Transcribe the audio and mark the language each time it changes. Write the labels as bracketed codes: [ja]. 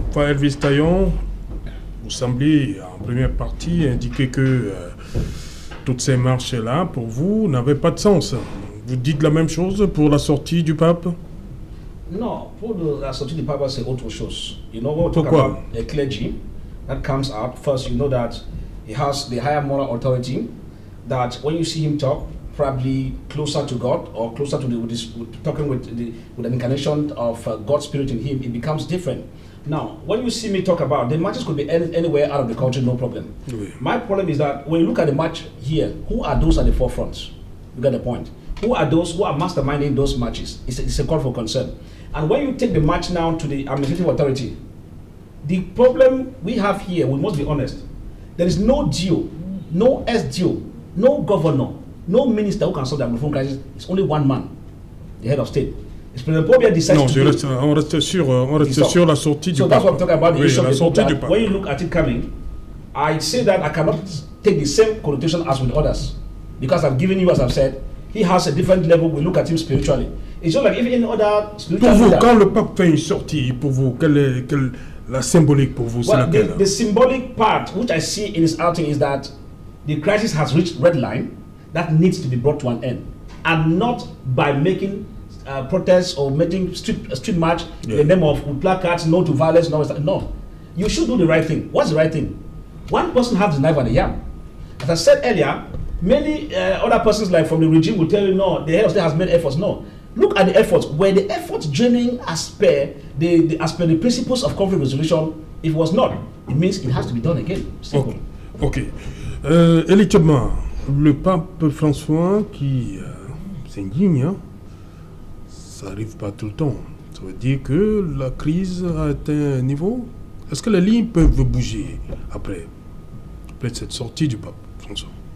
[fr] Fa Elvis Taillon, vous semblez en première partie indiquer que toutes ces marches-là, pour vous, n'avaient pas de sens. Vous dites la même chose pour la sortie du pape? Non, pour la sortie du pape, c'est autre chose. [en] You know what? [fr] Pourquoi? [en] The clergy that comes out, first you know that he has the higher moral authority, that when you see him talk, probably closer to God or closer to talking with an incarnation of God's spirit in him, it becomes different. Now, when you see me talk about, the matches could be anywhere out of the country, no problem. [fr] Oui. [en] My problem is that when you look at the match here, who are those at the forefront? You get the point. Who are those who are masterminding those matches? It's a call for concern. And when you take the match now to the administrative authority, the problem we have here, we must be honest, there is no GO, no SGO, no governor, no minister who can solve the Anglophone crisis. It's only one man, the head of state. It's President Pobia decides [fr] on reste sur la sortie du pape. [en] So that's what I'm talking about, the issue of [fr] la sortie du pape. [en] When you look at it coming, I say that I cannot take the same connotation as with others. Because I've given you, as I've said, he has a different level. We look at him spiritually. It's just like if any other spiritual [fr] Pour vous, [en] leader, [fr] quand le pape fait une sortie, pour vous, quelle est la symbolique pour vous? [en] well, the symbolic part which I see in his outing is that the crisis has reached red line that needs to be brought to an end, and not by making protests or making street march in the name of placards, no to violence, no. You should do the right thing. What's the right thing? One person has the knife and the yam. As I said earlier, many other persons like from the regime will tell you, no, the head of state has made efforts. No. Look at the efforts. Were the efforts draining as per the principles of conflict resolution? If it was not, it means it has to be done again. Simple. Ok. [fr] Elie Tchebma, le pape François qui s'indigne, hein, ça n'arrive pas tout le temps. Ça veut dire que la crise a atteint un niveau. Est-ce que les lignes peuvent bouger après cette sortie du pape François?